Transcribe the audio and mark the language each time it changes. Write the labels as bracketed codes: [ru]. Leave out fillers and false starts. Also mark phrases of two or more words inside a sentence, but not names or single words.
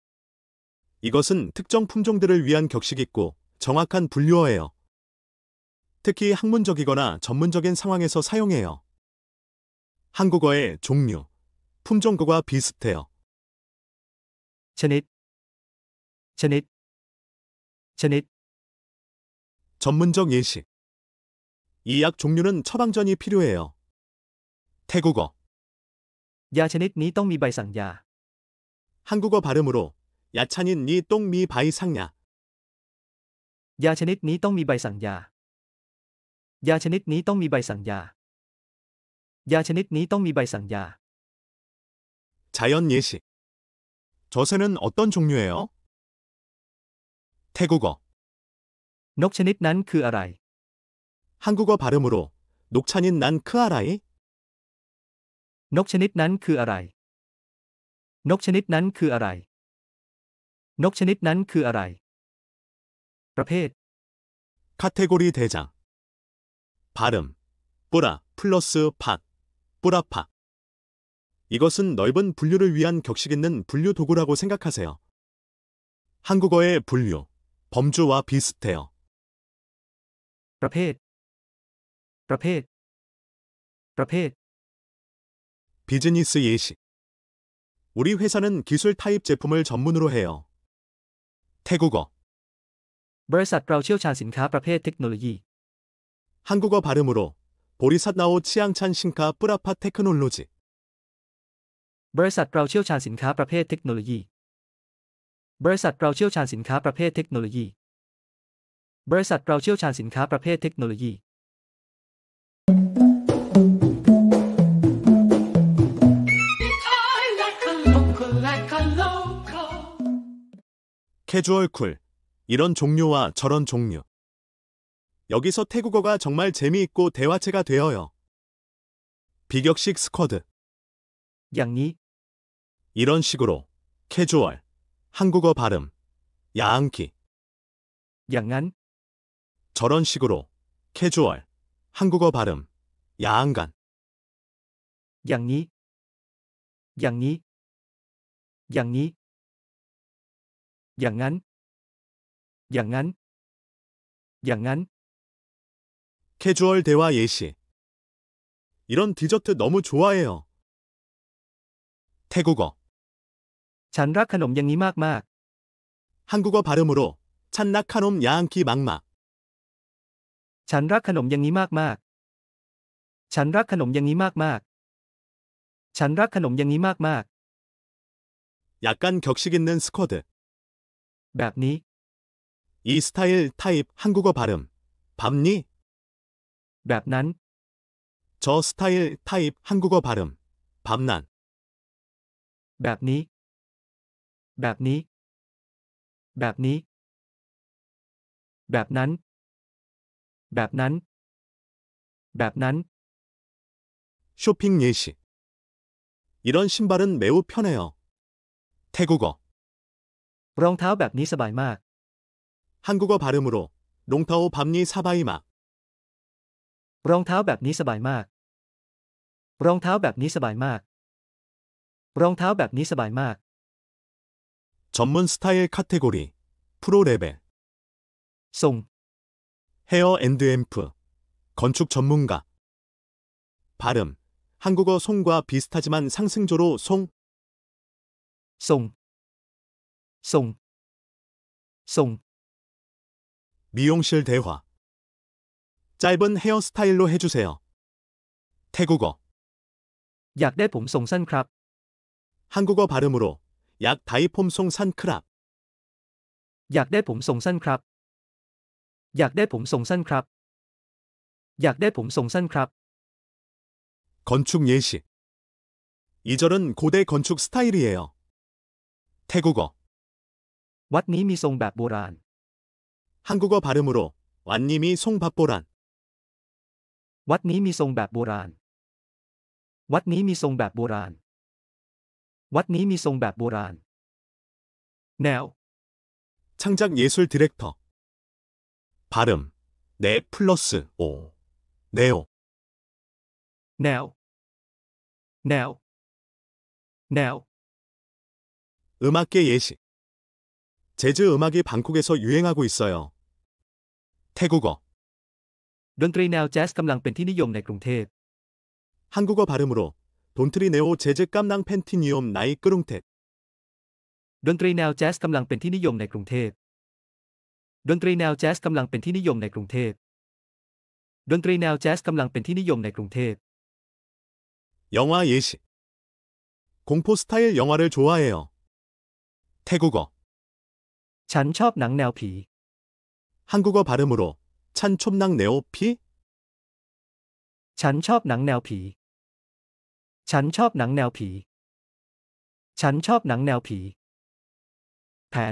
[ko] 이것은 특정 품종들을 위한 격식 있고 정확한 분류어예요. 특히 학문적이거나 전문적인 상황에서 사용해요. 한국어의 종류, 품종과 비슷해요. [th] ชนิด ชนิด ชนิด [ko] 전문적 예시. 이 약 종류는 처방전이 필요해요. 태국어. [th] ยาชนิดนี้ต้องมีใบสั่งยา [ko] 한국어 발음으로 [th] ยาชนิด นี้ ต้องมี ใบ สั่งยา. ยาชนิดนี้ต้องมีใบสั่งยา ยาชนิดนี้ต้องมีใบสั่งยา ยาชนิดนี้ต้องมีใบสั่งยา [ko] 자연 예시. 저 새는 어떤 종류예요? 태국어. [th] นกชนิดนั้นคืออะไร [ko] 한국어 발음으로 [th] นกชนิด นั้น คืออะไร. นกชนิดนั้นคืออะไร นกชนิดนั้นคืออะไร นกชนิดนั้นคืออะไร ประเภท [ko] 카테고리 대장. 발음. 뿌라 플러스 팍. 뿌라팍. 이것은 넓은 분류를 위한 격식 있는 분류 도구라고 생각하세요. 한국어의 분류, 범주와 비슷해요. [th] ประเภท ประเภท ประเภท [ko] 비즈니스 예시. 우리 회사는 기술 타입 제품을 전문으로 해요. 태국어. [th] บริษัทเราเชี่ยวชาญสินค้าประเภทเทคโนโลยี [ko] 한국어 발음으로 [th] บริษัทเรา เชี่ยวชาญ สินค้า ประเภท เทคโนโลยี. บริษัทเราเชี่ยวชาญสินค้าประเภทเทคโนโลยี บริษัทเราเชี่ยวชาญสินค้าประเภทเทคโนโลยี บริษัทเราเชี่ยวชาญสินค้าประเภทเทคโนโลยี [en] like a local. [ko] 캐주얼 쿨. 이런 종류와 저런 종류. 여기서 태국어가 정말 재미있고 대화체가 되어요. 비격식 스쿼드. [th] อย่างนี้ [ko] 이런 식으로. 캐주얼. 한국어 발음. 야앙키. [th] อย่างนั้น [ko] 저런 식으로. 캐주얼. 한국어 발음. 야앙간. [th] อย่างนี้ อย่างนี้ อย่างนี้ อย่างนั้น อย่างนั้น อย่างนั้น [ko] 캐주얼 대화 예시. 이런 디저트 너무 좋아해요. 태국어. [th] ฉันรักขนมอย่างนี้มาก [ko] 한국어 발음으로. [th] ฉันรักขนม อย่างนี้ มากๆ. ๆ ฉันรักขนมอย่างนี้มากๆ ฉันรักขนมอย่างนี้มากๆ ฉันรักขนมอย่างนี้มาก [ko] 약간 격식 있는 스쿼드. [th] ๆ แบบนี้ [ko] 이 스타일 타입 한국어 발음. 밥니? [th] แบบนั้น [ko] 저 스타일 타입 한국어 발음. 밥난. [th] แบบนี้ แบบนี้ แบบนี้ แบบนั้น แบบนั้น แบบนั้น [ko] 쇼핑 예시. 이런 신발은 매우 편해요. 태국어. [th] รองเท้าแบบนี้สบายมาก [ko] 한국어 발음으로. [th] รองเท้า แบบนี้ สบายมาก. รองเท้าแบบนี้สบายมาก รองเท้าแบบนี้สบายมาก รองเท้าแบบนี้สบายมาก [ko] 전문 스타일 카테고리. 프로 레벨. ส่ง [en] hair and amp. [ko] 건축 전문가. 발음. 한국어 송과 비슷하지만 상승조로 송. [th] ส่ง ส่ง ส่ง [ko] 미용실 대화. 짧은 헤어스타일로 해주세요. 태국어. [th] อยากได้ผมทรงสั้นครับ [ko] 한국어 발음으로. [th] อยาก ได้ผมทรง สั้นครับ. อยากได้ผมทรงสั้นครับ อยากได้ผมทรงสั้นครับ อยากได้ผมทรงสั้นครับ [ko] 건축 예시. 이 절은 고대 건축 스타일이에요. 태국어. [th] วัดนี้มีทรงแบบโบราณ [ko] 한국어 발음으로. [th] วัดนี้มี ทรงแบบโบราณ. วัดนี้มีทรงแบบโบราณ วัดนี้มีทรงแบบโบราณ วัดนี้มีทรงแบบโบราณ แนว [ko] 창작 예술 디렉터. 발음. 네 플러스 오. 네오. [th] แนว แนว แนว [ko] 음악계 예시. 재즈 음악이 방콕에서 유행하고 있어요. 태국어. [th] ดนตรีแนวแจ๊สกำลังเป็นที่นิยมในกรุงเทพ [ko] 한국어 발음으로. [th] ดนตรี แนว แจ๊ส กำลัง เป็นที่นิยม ใน กรุงเทพ. ดนตรีแนวแจ๊สกำลังเป็นที่นิยมในกรุงเทพ ดนตรีแนวแจ๊สกำลังเป็นที่นิยมในกรุงเทพ ดนตรีแนวแจ๊สกำลังเป็นที่นิยมในกรุงเทพ [ko] 영화 예시. 공포 스타일 영화를 좋아해요. 태국어. [th] ฉันชอบหนังแนวผี [ko] 한국어 발음으로. [th] ฉัน ชอบหนัง แนว ผี? ฉันชอบหนังแนวผี ฉันชอบหนังแนวผี ฉันชอบหนังแนวผี แผน